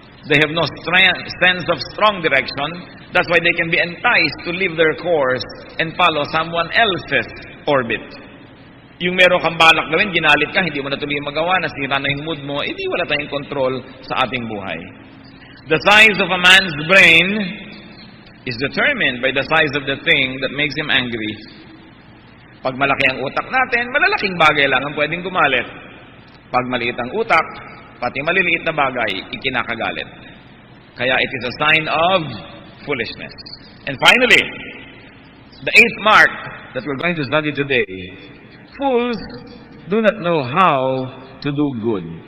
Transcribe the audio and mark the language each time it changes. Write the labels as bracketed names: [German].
[English] They have no sense of strong direction. That's why they can be enticed to leave their course and follow someone else's orbit. [Filipino] Yung meron kang balak gawin, ginalit ka, hindi mo na tuloy magawa, nasira na yung mood mo, hindi wala tayong control sa ating buhay. [English] The size of a man's brain is determined by the size of the thing that makes him angry. [Filipino] Pag malaki ang utak natin, malalaking bagay lang ang pwedeng gumalit. Pag maliit ang utak, pati maliliit na bagay, ikinakagalit. [English] Kaya it is a sign of foolishness. And finally, the eighth mark that we're going to study today, fools do not know how to do good.